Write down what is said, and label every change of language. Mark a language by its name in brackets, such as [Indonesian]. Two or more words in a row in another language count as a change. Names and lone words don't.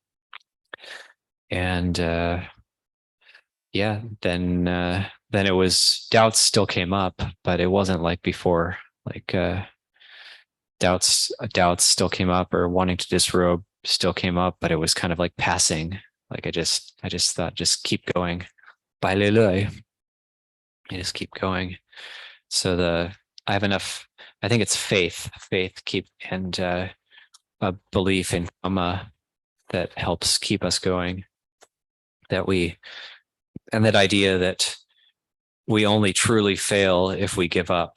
[English] And yeah, then it was doubts still came up, but it wasn't like before. Like doubts still came up, or wanting to disrobe still came up, but it was kind of like passing. Like I just thought, just keep going. Bai lei lei. You just keep going. So I have enough. I think it's faith and a belief in karma that helps keep us going. And that idea that we only truly fail if we give up.